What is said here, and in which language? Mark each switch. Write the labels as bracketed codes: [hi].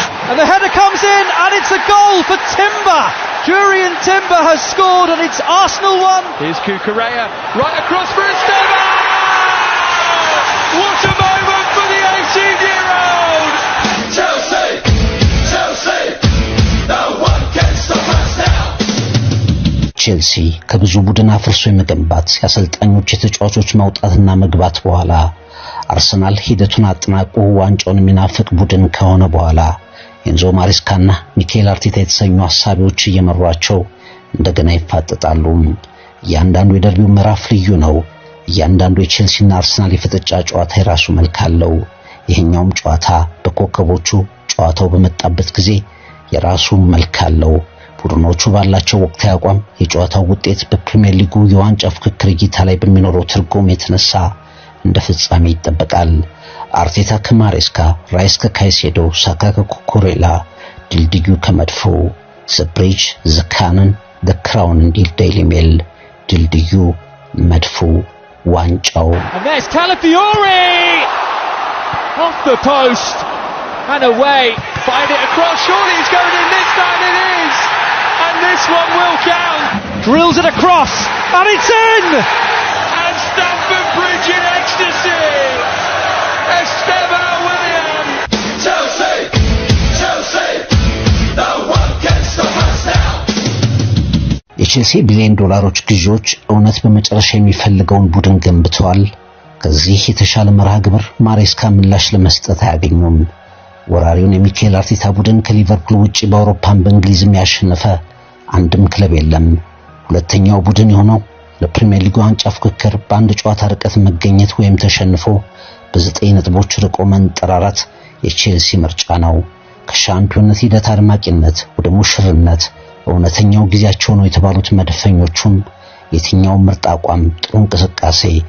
[en] And the header comes in and it's a goal for Timber. Jurriën Timber has scored and it's Arsenal 1. Here's Cucurella. Right across for Esteban. What a moment for the 18-year-old. Chelsea, Chelsea, no one can stop us now. [am] ቼልሲ ከብዙ ቡድን አፍርሶ የመገንባት ያሰልጣኞች የተጫዋቾች መውጣትና መግባት በኋላ አርሰናል ሂደቱን አጠናቆ ዋንጫውን የሚናፍቅ ቡድን ከሆነ በኋላ ኤንዞ ማሬስካና ሚኬል አርቴታ የተሰኙ ሐሳቢዎች እየመሯቸው እንደገና ይፋጠጣሉ። እያንዳንዱ የደርቢው ምዕራፍ ልዩ ነው። እያንዳንዱ የቼልሲና አርሰናል የፍጥጫ ጨዋታ የራሱ መልክ አለው። ይሄኛውም ጨዋታ በኮከቦቹ ጨዋታው በመጣበት ጊዜ የራሱ መልክ አለው። ቡድኖቹ ባላቸው ወቅታዊ አቋም የጨዋታው ውጤት በፕሪሚየር ሊጉ የዋንጫ ፍክክር እይታ ላይ በሚኖረው ትርጉም የተነሳ እንደ ፍጻሜ ይጠበቃል። አርቴታ ከማሬስካ፣ ራይስ ከካይሴዶ፣ ሳካ ከኩኩሬላ፣ ድልድዩ ከመድፎ፣ [en] ዘ ብሪጅ ዘ ካነን ዘ ክራውን [am] እንዲል ዴይሊ ሜል፣ ድልድዩ መድፎ ዋንጫው። [en] And there's Calafiori off the post and away. Find it across, surely he's going in this time, it is. And this one will count. Drills it across and it's in. And Stamford Bridge in ecstasy. Esteban William. Chelsea, Chelsea, no one can stop us now. [am] የቼልሲ $1 ቢሊዮን ግዢዎች እውነት በመጨረሻ የሚፈልገውን ቡድን ገንብተዋል። ከዚህ የተሻለ መርሃ ግብር ማሬስካ ምላሽ ለመስጠት አያገኙም። ወራሪውን የሚኬል አርቴታ ቡድን ከሊቨርፑል ውጪ በአውሮፓም በእንግሊዝም ያሸነፈ አንድም ክለብ የለም። ሁለተኛው ቡድን የሆነው ለፕሪሚየር ሊግ ዋንጫ ፍክክር በአንድ ጨዋታ ርቀት መገኘት ወይም ተሸንፎ በ9 ነጥቦች ርቆ መንጠራራት የቼልሲ ምርጫ ነው። ከሻምፒዮንነት ሂደት አድማቂነት ወደ ሙሽርነት እውነተኛው ጊዜያቸው ነው የተባሉት መድፈኞቹም የትኛው ምርጥ አቋም ጥሩ እንቅስቃሴ